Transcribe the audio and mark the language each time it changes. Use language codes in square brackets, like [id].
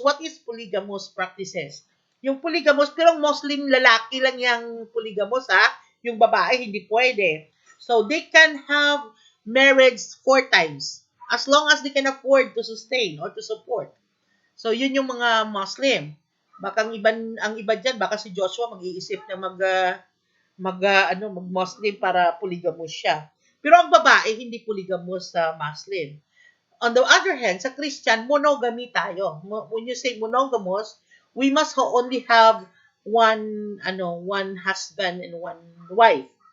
[en] What is polygamous practices? [tl] Yung polygamous, pero Muslim lalaki lang yung polygamous, ha? Yung babae, hindi pwede. [en] So, they can have marriage 4 times as long as they can afford to sustain or to support. [tl] So, yun yung mga Muslim. Baka ang iba dyan, baka si Joshua mag-iisip na mag-Muslim para polygamous siya. Pero ang babae, hindi polygamous sa Muslim. [en] On the other hand, [tl] sa Christian, monogamy tayo. [en] When you say monogamous, we must only have one husband and one wife.